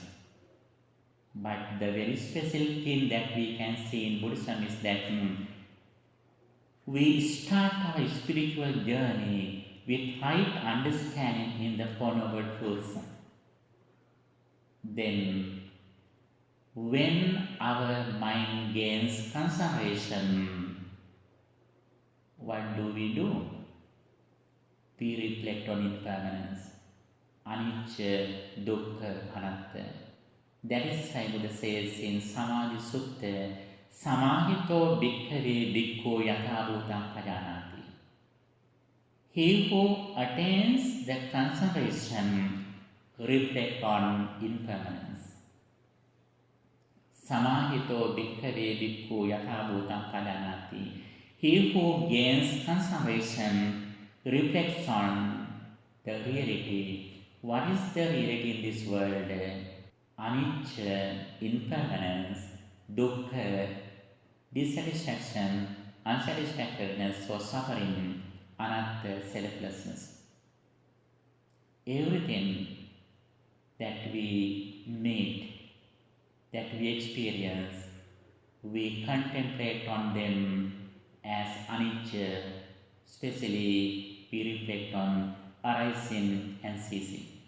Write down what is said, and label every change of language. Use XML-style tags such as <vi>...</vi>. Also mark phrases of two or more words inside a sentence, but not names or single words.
<en>But the very special thing that we can see in Buddhism is that we start our spiritual journey with right understanding in the Four Noble Truths. Then, when our mind gains concentration, what do? We reflect on impermanence,</en> <pi>anicca, dukkha, anatta.</pi> <en>That is why Buddha says in Samadhi Sutta,</en> <pi>samahito bhikkhave bhikkhu yathabhutam pajanati.</pi> <en>He who attains the concentration reflects on impermanence.</en> <pi>Samahito bhikkhave bhikkhu yathabhutam pajanati.</pi> <en>He who gains concentration reflects on the reality. What is the reality in this world? Anicca, impermanence, dukkha, dissatisfaction, unsatisfactoriness or suffering, anatta, selflessness. Everything that we meet, that we experience, we contemplate on them as anicca, especially we reflect on arising and ceasing.</en>